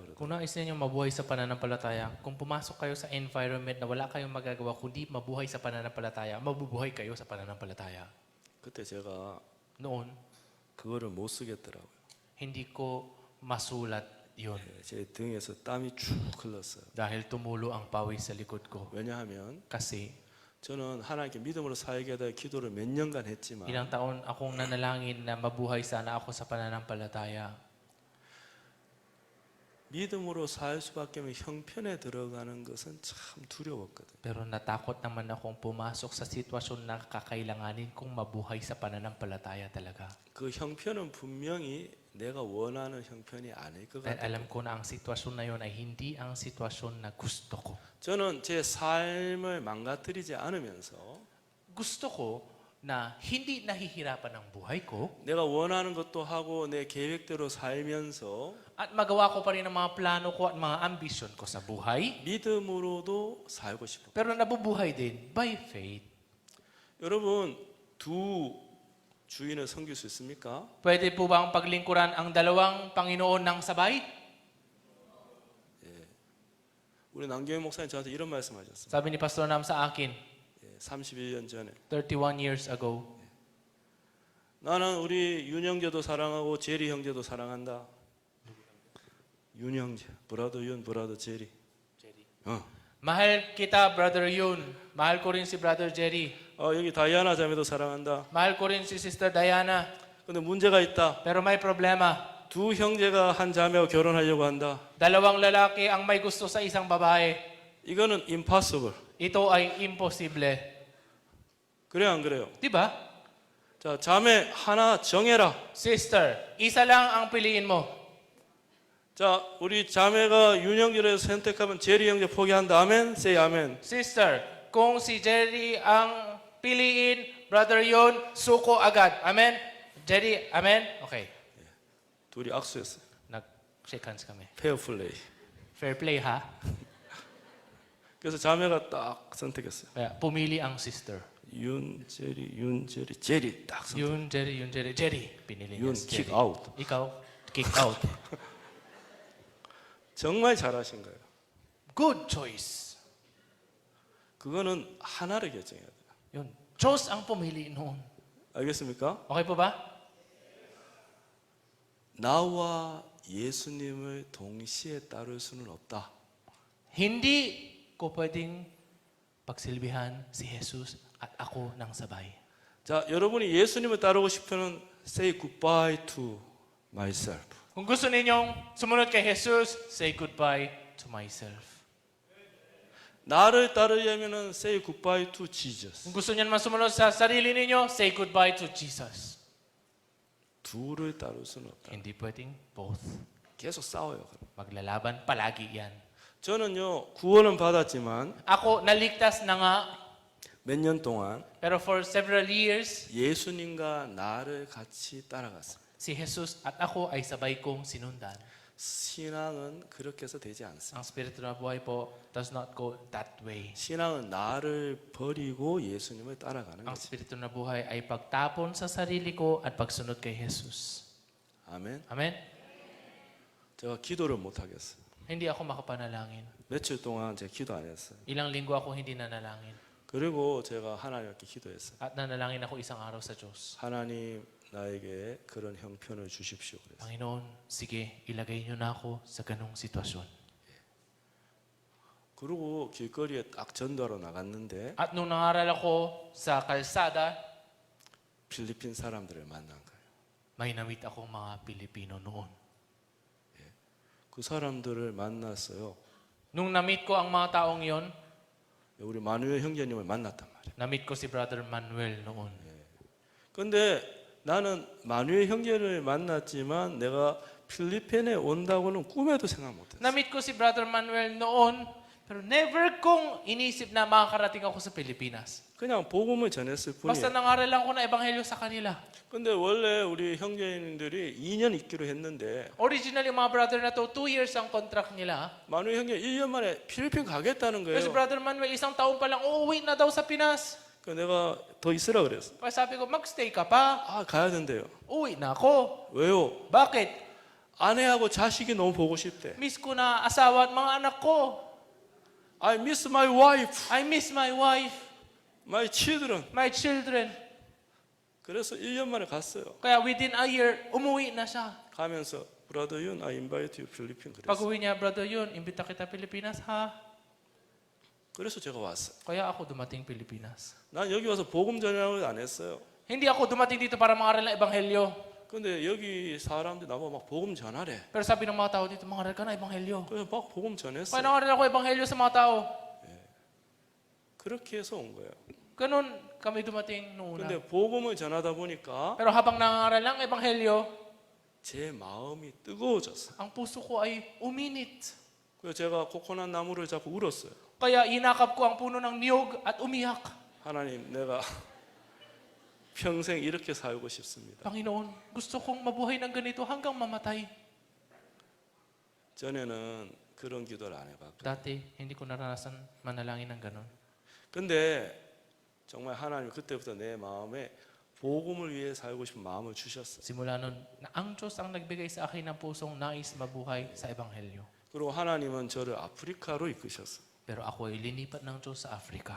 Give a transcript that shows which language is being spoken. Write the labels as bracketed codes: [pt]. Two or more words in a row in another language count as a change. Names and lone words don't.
[ko] 그러더라고요. [tl] Kung nais ninyong mabuhay sa pananampalataya, kung pumasok kayo sa environment na wala kayong magagawa kundi mabuhay sa pananampalataya, mabubuhay kayo sa pananampalataya. [ko] 그때 제가 [tl] Noon, [ko] 그거를 못 쓰겠더라고요. [tl] hindi ko masulat yun [ko] 제 등에서 땀이 쭉 흘렀어요. [tl] dahil tumulo ang pawis sa likod ko. [ko] 왜냐하면 [tl] Kasi [ko] 저는 하나님께 믿음으로 살게 될 기도를 몇 년간 했지만 [tl] ilang taon akong nanalangin na mabuhay sana ako sa pananampalataya. [ko] 믿음으로 살 수밖에 없는 형편에 들어가는 것은 참 두려웠거든요. [tl] Pero natakot naman akong pumasok sa sitwasyon na kakailanganin kong mabuhay sa pananampalataya talaga. [ko] 그 형편은 분명히 내가 원하는 형편이 아닐 것 [tl] Dahil [ko] 같아요. [tl] alam ko na ang sitwasyon na yun ay hindi ang sitwasyon na gusto ko. [ko] 저는 제 삶을 망가뜨리지 않으면서 [tl] Gusto ko na hindi nahihirapan ang buhay ko [ko] 내가 원하는 것도 하고 내 계획대로 살면서 [tl] at magawa ko pa rin ang mga plano ko at mga ambisyon ko sa buhay. [ko] 믿음으로도 살고 싶어요. [tl] Pero nabubuhay din [en] by faith. [ko] 여러분 두 주인을 섬길 수 있습니까? [tl] Pwede po ba ang paglingkuran ang dalawang Panginoon ng sabay? [ko] 우리 남경희 목사님 저한테 이런 말씀하셨어요. [tl] Sabi ni Pastor Nam sa akin, [ko] 31년 전에 [en] 31 years ago, [ko] 나는 우리 윤 형제도 사랑하고 제리 형제도 사랑한다. 윤 형제, 브라더 윤, 브라더 제리. [tl] mahal kita, Brother Yun. Mahal ko rin si Brother Jerry. [ko] 여기 다이아나 자매도 사랑한다. [tl] Mahal ko rin si Sister Diana. [ko] 근데 문제가 있다. [tl] Pero may problema. [ko] 두 형제가 한 자매와 결혼하려고 한다. [tl] Dalawang lalaki ang may gusto sa isang babae. [ko] 이거는 impossible. [tl] Ito ay imposible. [ko] 그래요, 안 그래요? [tl] Di ba? [ko] 자, 자매 하나 정해라. [tl] Sister, isa lang ang piliin mo. [ko] 자, 우리 자매가 윤 형제를 선택하면 제리 형제 포기한다. 아멘. [en] Say Amen. [tl] Sister, kung si Jerry ang piliin, Brother Yun, suko agad. Amen? Jerry, amen? Okay. [ko] 둘이 악수했어요. [tl] Nag-shake hands kami. [ko] 페어플레이. [en] Fair play ha? [ko] 그래서 자매가 딱 선택했어요. [tl] Kaya pumili ang sister. [ko] 윤, 제리, 제리 딱 선택. [tl] Yun, Jerry. Jerry. Pinili niya [ko] 윤 [tl] si [ko] 킥 [tl] Jerry. [ko] 아웃. [tl] Ikaw, [en] kick out. [ko] 정말 잘하신 거예요. [en] Good choice. [ko] 그거는 하나를 결정해야 돼요. [tl] Yun. Diyos ang pumili noon. [ko] 알겠습니까? [tl] Okay po ba? [ko] 나와 예수님을 동시에 따를 수는 없다. [tl] Hindi ko pwedeng pagsilbihan si Jesus at ako ng sabay. [ko] 자, 여러분이 예수님을 따르고 싶으면 [en] say goodbye to myself. [tl] Kung gusto ninyong sumunod kay Jesus, [en] say goodbye to myself. [ko] 나를 따르려면은 [en] say goodbye to Jesus. [tl] Kung gusto niyo naman sumunod sa sarili ninyo, [en] say goodbye to Jesus. [ko] 둘을 따를 수는 없다. [tl] Hindi pwedeng both. [ko] 계속 싸워요. [tl] Maglalaban palagi yan. [ko] 저는요 구원은 받았지만 [tl] Ako, naligtas na nga, [ko] 몇 년 동안 [tl] pero [en] for several years, [ko] 예수님과 나를 같이 따라갔습니다. [tl] si Jesus at ako ay sabay kong sinundan. [ko] 신앙은 그렇게 해서 되지 않습니다. [tl] Ang spiritual na buhay po [en] does not go that way. [ko] 신앙은 나를 버리고 예수님을 따라가는 [tl] Ang [ko] 거죠. [tl] spiritual na buhay ay pagtapon sa sarili ko at pagsunod kay Jesus. [ko] 아멘. [tl] Amen? [ko] 제가 기도를 못 하겠어요. [tl] Hindi ako makapanalangin. [ko] 며칠 동안 제가 기도 안 했어요. [tl] Ilang linggo ako hindi nanalangin. [ko] 그리고 제가 하나님께 기도했어요. [tl] At nanalangin ako isang araw sa Diyos. [ko] 하나님 나에게 그런 형편을 주십시오. 그랬어요. [tl] Panginoon, sige, ilagay niyo na ako sa ganong sitwasyon. [ko] 그리고 길거리에 딱 전도하러 나갔는데 [tl] At nung nangaral ako sa kalsada, [ko] 필리핀 사람들을 만난 거예요. [tl] may namit akong mga Pilipino noon. [ko] 그 사람들을 만났어요. [tl] Nung namit ko ang mga taong yon, [ko] 우리 마누엘 형제님을 만났단 말이에요. [tl] namit ko si Brother Manuel noon. [ko] 근데 나는 마누엘 형제를 만났지만 내가 필리핀에 온다고는 꿈에도 생각 못했어요. [tl] Namit ko si Brother Manuel noon, pero never kong inisip na makakarating ako sa Pilipinas. [ko] 그냥 복음을 전했을 [tl] Basta [ko] 뿐이에요. [tl] nangaral lang ko na ebanghelyo sa kanila. [ko] 근데 원래 우리 형제님들이 2년 있기로 했는데 [tl] Originally, mga brother na to, 2 years ang contract nila. [ko] 마누엘 형제 1년 만에 필리핀 가겠다는 [tl] Kasi [ko] 거예요. [tl] Brother Manuel, isang taon pa lang, uuwi na daw sa Pinas. [ko] 그 내가 더 있으라 그랬어. [tl] Kaya sabi ko, magstay ka pa. [ko] 아, 가야 된대요. [tl] Uwi na ako. [ko] 왜요? [tl] Bakit? [ko] 아내하고 자식이 너무 보고 싶대. [tl] Miss ko na asawa at mga anak ko. [en] I miss my wife, I miss my wife, my children. my children. [ko] 그래서 1년 만에 갔어요. [tl] Kaya [en] within a year, [tl] umuwi na siya. [ko] 가면서 Brother Yun, [en] I invite you [ko] 필리핀 그랬어. [tl] Pag-uwi niya, brother yun, imbita kita Pilipinas, ha? [ko] 그래서 제가 왔어요. [tl] Kaya ako dumating Pilipinas. [ko] 난 여기 와서 복음 전하는 안 했어요. [tl] Hindi ako dumating dito para mangaral ng ebanghelyo. [ko] 근데 여기 사람들이 나보고 막 복음 전하래. [tl] Pero sabi ng mga tao dito, mangaral ka na ebanghelyo. [ko] 그래서 막 복음 전했어요. [tl] Kaya nangaral ako ebanghelyo sa mga tao. [ko] 그렇게 해서 온 거예요. [tl] Ganun kami dumating noong una. [ko] 근데 복음을 전하다 보니까 [tl] Pero habang nangaral ng ebanghelyo, [ko] 제 마음이 뜨거워졌어요. [tl] ang puso ko ay uminit. [ko] 그래서 제가 코코넛 나무를 잡고 울었어요. [tl] Kaya inakap ko ang puno ng niyog at umiyak. [ko] 하나님, 내가 평생 이렇게 살고 싶습니다. [tl] Panginoon, gusto kong mabuhay ng ganito hanggang mamatay. [ko] 전에는 그런 기도를 안 해봤고. [tl] Dati, hindi ko naranasan manalangin ng ganun. [ko] 근데 정말 하나님 그때부터 내 마음에 복음을 위해 살고 싶은 마음을 주셨어요. [tl] Simula nun, na ang Diyos ang nagbigay sa akin ng pusong nais mabuhay sa ebanghelyo. [ko] 그리고 하나님은 저를 아프리카로 이끄셨어요. [tl] Pero ako ay linipat ng Diyos sa Africa.